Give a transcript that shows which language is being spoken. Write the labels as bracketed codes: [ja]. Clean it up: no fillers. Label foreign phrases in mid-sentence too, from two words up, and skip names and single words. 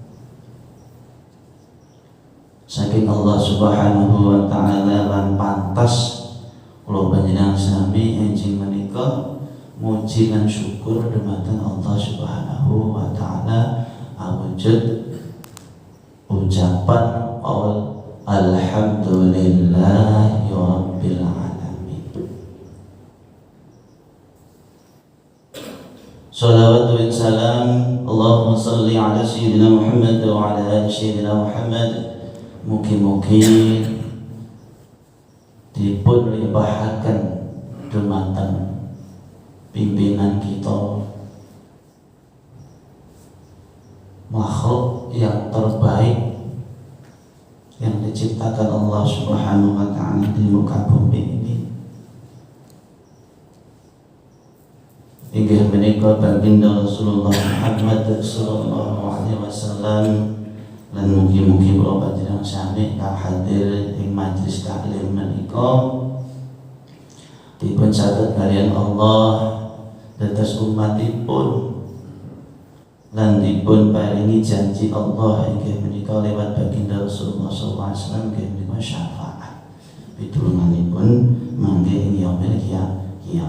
[jv] saking Allah [ar] سبحانه وتعالى [jv] lan pantas kula panjenengan sami enjing menika muji dan syukur dumateng Allah [ar] سبحانه وتعالى [jv] awujud ucapan [ar] الحمد لله رب العالمين. صلوات وسلام اللهم صل على سيدنا محمد وعلى آل سيدنا محمد wa ala ali sayyidina Muhammad. [jv] Mugi-mugi dipun limpahaken dumateng pimpinan kita, [id] makhluk yang terbaik yang diciptakan Allah [ar] سبحانه وتعالى [id] di muka bumi ini. [jv] Inggih menika baginda Rasulullah Muhammad [ar] صلى الله عليه وسلم [jv] lan mugi-mugi kula panjenengan sami kang hadir ing majelis taklim menika dipun catet kalian Allah dados umatipun lan dipun paringi janji Allah inggih menika lewat baginda Rasulullah [ar] صلى الله عليه وسلم [jv] inggih menika syafaat pitulunganipun mangke ing [ar] يوم القيامة.